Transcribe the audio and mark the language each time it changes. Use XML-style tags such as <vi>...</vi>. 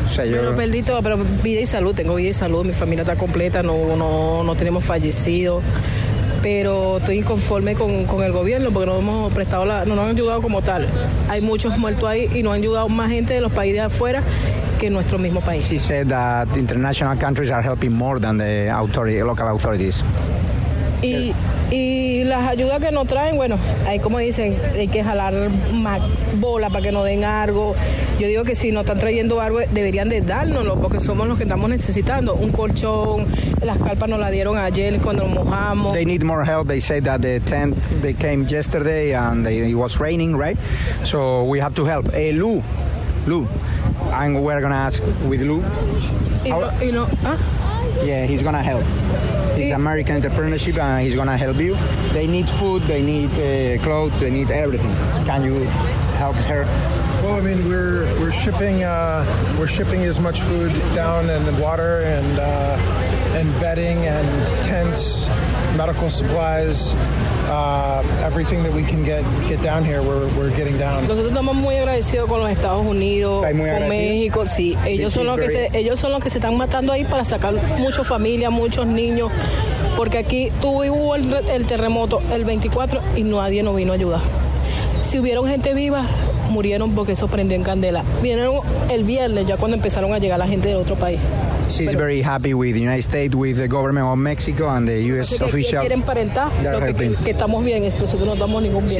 <es>O sea, yo pero perdí todo, pero vida y salud, tengo vida y salud, mi familia está completa, no tenemos fallecidos, pero estoy inconforme con el gobierno porque no hemos prestado la, no nos han ayudado como tal. Hay muchos muertos ahí y no han ayudado más gente de los países de afuera que nuestro mismo país.</es> <en>She said that international countries are helping more than the authority, local authorities.</en> <es>Y las ayudas que nos traen, bueno, hay como dicen, hay que jalar más bola para que nos den algo. Yo digo que si nos están trayendo algo, deberían de dárnoslo, porque somos los que estamos necesitando. Un colchón, las carpas nos la dieron ayer cuando nos mojamos.</es> <en>They need more help. They say that the tent, they came yesterday and it was raining, right? So we have to help. Lou, and we're going to ask with Lou. Yeah, he's going to help. It's American entrepreneurship, and he's going to help you. They need food, they need clothes, they need everything. Can you help her? Well, I mean, we're shipping as much food down and water and bedding and tents, medical supplies, everything that we can get down here, we're getting down.</en> <es>Nosotros estamos muy agradecidos con los Estados Unidos, con México, sí. Ellos son los que se están matando ahí para sacar muchas familias, muchos niños, porque aquí hubo el terremoto el 24 y nadie nos vino a ayudar. Si hubieron gente viva, murieron porque eso prendió en candela. Vinieron el viernes, ya cuando empezaron a llegar la gente del otro país.</es> <en>She's pero, very happy with the United States, with the government of Mexico and the U.S. official.</en> <es>Quieren parentar, que estamos bien, esto, nosotros no damos ningún bien.</es>